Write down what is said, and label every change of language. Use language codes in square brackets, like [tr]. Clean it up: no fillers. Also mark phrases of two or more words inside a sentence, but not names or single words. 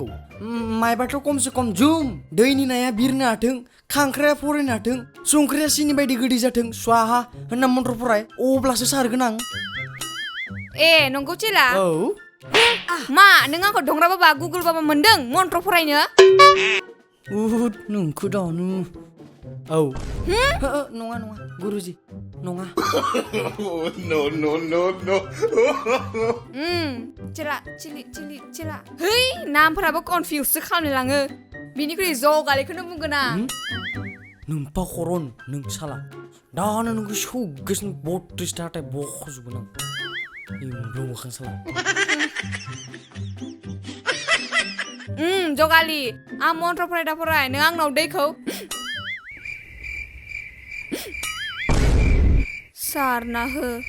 [brx] मायबाथ' खमसे खम जुम, दैनि नाया बिरनो हाथों, खांख्राया फरायनो हाथों, संख्रिया सिनि बायदि गोदै जाथों, स्वाहा होनना मन्त्र फराय, अब्लासो सारगोन आं। ए नंगौ चेला? औ। मा नों आंखौ दंग्रा बाबा गुगोल बाबा मोनदों मन्त्र फरायनो? उद नोंखौ दानो। औ। नङा गुरुजी नङा। [en] No. [brx] चेला चेला। है नामफोराबो कनफिउससो खालामलाङो। बिनिख्रुइ जगालिखौनो बुंगोन आं। नोम्फा खरन नों साला। दानो नोंखौ सौगासिनो 32 थाथाय बख'जोबगोन आं। इमब्लु मोखां साला। जगालि आं मन्त्र फराय नों आंनाव दैखौ सारना हो।